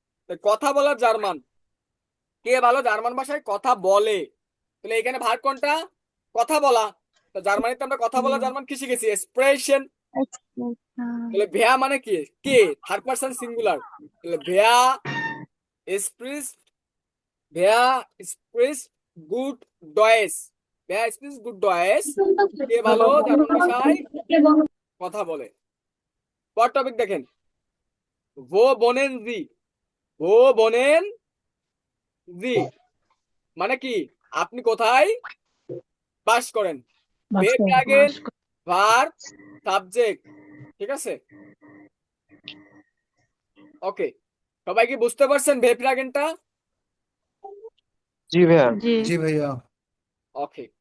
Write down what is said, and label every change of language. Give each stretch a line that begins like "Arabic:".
Bangla: তো কথা বলার জার্মান, কে ভালো জার্মান ভাষায় কথা বলে। তাহলে এখানে ভার্ব কোনটা, কথা বলা। তো জার্মানিতে আমরা কথা বলা জার্মান কি শিখেছি, এক্সপ্রেশন। তাহলে ভেয়া মানে কি কে, থার্ড পারসন সিঙ্গুলার। তাহলে ভেয়া
German: spricht wer spricht gut Deutsch? wer spricht gut Deutsch?
Bangla: কে ভালো জার্মান ভাষায় কথা বলে? পর টপিক দেখেন,
German: wo wohnen Sie? wo wohnen Sie
Bangla: মানে কি? আপনি কোথায় বাস করেন?
English: verb again, verb, subject,
Bangla: ঠিক আছে? ওকে, সবাই কি বুঝতে পারছেন verb আগেনটা? জি ভাইয়া। জি জি ভাইয়া। ওকে,